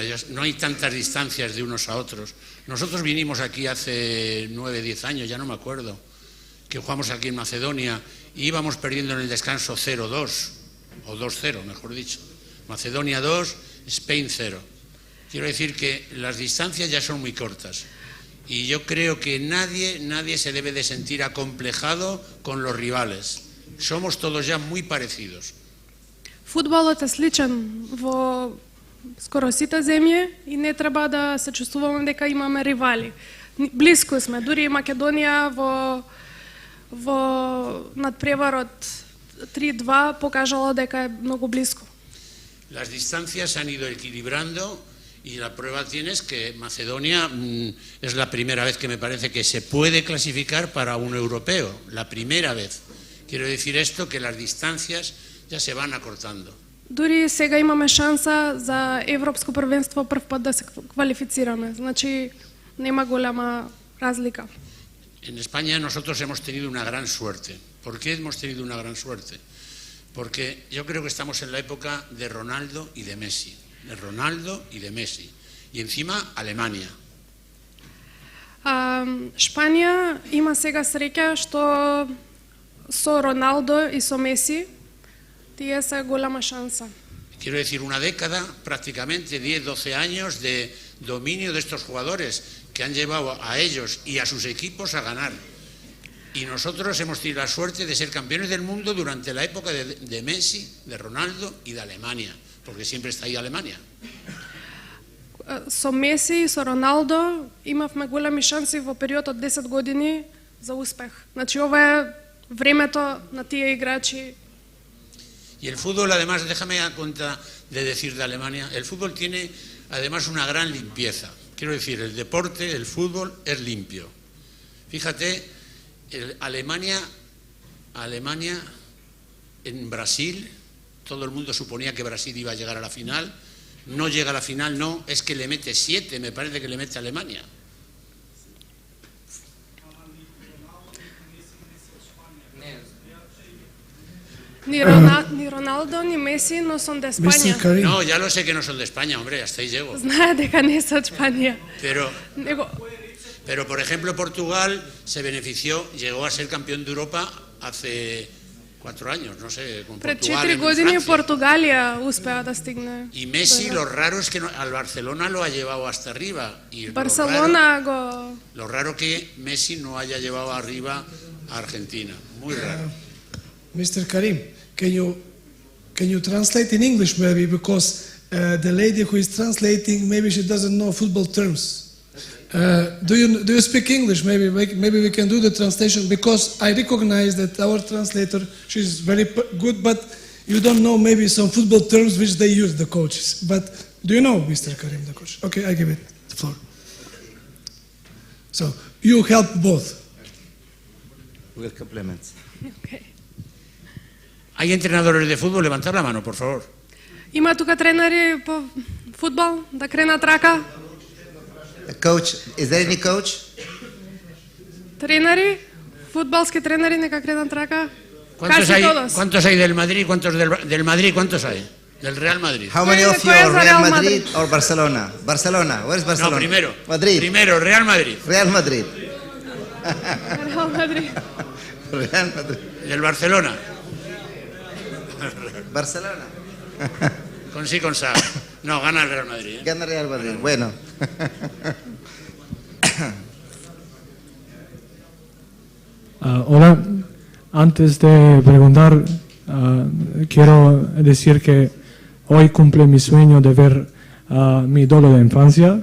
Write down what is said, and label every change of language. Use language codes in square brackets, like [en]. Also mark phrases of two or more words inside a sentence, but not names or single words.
[es] No hay tantas distancias de unos a otros. Nosotros vinimos aquí hace 9, 10 años, ya no me acuerdo, que jugamos aquí en Macedonia y íbamos perdiendo en el descanso 0-2, o 2-0, mejor dicho. [en] Macedonia 2, Spain 0. [es] Quiero decir que las distancias ya son muy cortas. Y yo creo que nadie se debe de sentir acomplejado con los rivales. Somos todos ya muy parecidos. [mk] Футболот е сличен во скоро сите земји и не треба да се чувствуваме дека имаме ривали. Близко сме, дури и Македонија во надпреварот 3-2 покажала дека е многу близко. [es] Las distancias se han ido equilibrando. Y la prueba tienes que Macedonia es la primera vez que me parece que se puede clasificar para un europeo, la primera vez. Quiero decir esto, que las distancias ya se van acortando. [mk] Дури сега имаме шанса за европско првенство прв пат да се квалифицираме. Значи нема голема разлика. [es] En España nosotros hemos tenido una gran suerte. ¿Por qué hemos tenido una gran suerte? Porque yo creo que estamos en la época de Ronaldo y de Messi. De Ronaldo y de Messi. Y encima Alemania. [mk] Шпанија има сега среќа што со Роналдо и со Меси тие се голема шанса. [es] Quiero decir, una década, prácticamente 10, 12 años de dominio de estos jugadores que han llevado a ellos y a sus equipos a ganar. Y nosotros hemos tenido la suerte de ser campeones del mundo durante la época de Messi, de Ronaldo y de Alemania. Porque siempre está ahí Alemania. [mk] Со Меси и со Роналдо имавме големи шанси во период од 10 години за успех. Значи ова е времето на тие играчи. [es] Y el fútbol, además, déjame dar cuenta de decir de Alemania, el fútbol tiene además una gran limpieza. Quiero decir, el deporte, el fútbol es limpio. Fíjate, Alemania en Brasil. Todo el mundo suponía que Brasil iba a llegar a la final. No llega a la final, no. Es que le mete 7, me parece que le mete a Alemania. Ni Ronaldo ni Messi no son de España. No, ya lo sé que no son de España, hombre, hasta ahí llego. [mk] Знае дека не се од Шпанија. [es] Pero, por ejemplo, Portugal se benefició, llegó a ser campeón de Europa hace 4 años, no sé, con [mk] Пред Portugal 4 [es] en [mk] години [es] Francia. [mk] Португалија успеа да стигне. [es] Y Messi, lo raro es que al Barcelona lo ha llevado hasta arriba. Y Барселона lo raro que Messi no haya llevado arriba a Argentina. Muy raro. [en] Mr. Karim, can you translate in English maybe, because the lady who is translating, maybe she doesn't know football terms. Do you speak English? Maybe we can do the translation, because I recognize that our translator, she's very good, but you don't know maybe some football terms which they use, the coaches. But do you know, Mr. Karim, the coach? Okay, I give it the floor. So you help both. With compliments. Okay. [es] ¿Hay entrenadores de fútbol? Levantad la mano, por favor. [mk] Има тука тренери по фудбал да кренат рака? [en] Coach, is there any coach? [mk] Тренери, фудбалски тренери нека кренат рака. [es] ¿Cuántos hay del Madrid? ¿Cuántos del Madrid? ¿Cuántos hay? Del Real Madrid. [en] How many of you are Real Madrid or Barcelona? Barcelona, where is Barcelona? [es] No, primero. Madrid. Primero, Real Madrid. Real Madrid. Real Madrid. Real Madrid. Del Barcelona. Barcelona. Con sí, con sa. No, gana el Real Madrid. Gana Real Madrid, bueno. Hola, antes de preguntar, quiero decir que hoy cumple mi sueño de ver mi ídolo de infancia.